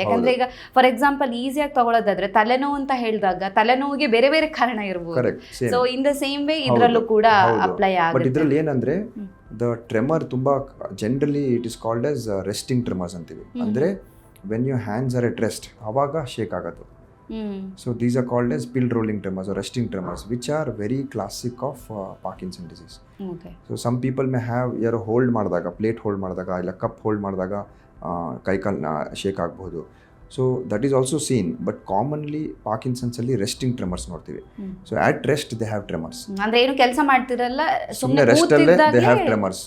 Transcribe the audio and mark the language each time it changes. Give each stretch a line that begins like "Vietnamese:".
Kannada: ಯಾಕಂದ್ರೆ ಈಗ for example ಈಸಿಯಾಗಿ ತಗೊಳ್ಳೋದಾದ್ರೆ ತಲೆನೋವು ಅಂತ ಹೇಳಿದಾಗ ತಲೆನೋವಿಗೆ ಬೇರೆ ಬೇರೆ ಕಾರಣ ಇರಬಹುದು.
English: so in the same way
Kannada: ಇದರಲ್ಲೂ ಕೂಡ ಅಪ್ಲೈ ಆಗುತ್ತೆ.
English: but
Kannada: ಇದರಲ್ಲಿ ಏನಂದ್ರೆ
English: The tremor ತುಂಬಾ generally it is called as resting tremors ಅಂತೀವಿ. ಅಂದ್ರೆ when you hands are at rest
Kannada: ಆವಾಗ ಶೇಕ್ ಆಗೋದು.
English: So these are called as pill rolling tremors or resting tremors, which are very classic of Parkinson disease. Okay. So some people may have
Kannada: ಯಾರು hold ಮಾಡಿದಾಗ, plate hold ಮಾಡಿದಾಗ ಇಲ್ಲ cup hold ಮಾಡಿದಾಗ ಕೈಕಾಲು shake ಆಗಬಹುದು.
English: So that is also seen, but commonly ಪಾರ್ಕಿನ್ಸನ್ಸಲ್ಲಿ resting tremors ನೋಡ್ತೀವಿ. So at rest they have tremors.
Kannada: ಅಂದ್ರೆ ಏನು ಕೆಲಸ ಮಾಡ್ತಿರಲ್ಲ,
English: ಸುಮ್ಮನೆ ರೆಸ್ಟ್ ಅಲ್ಲೇ they have tremors.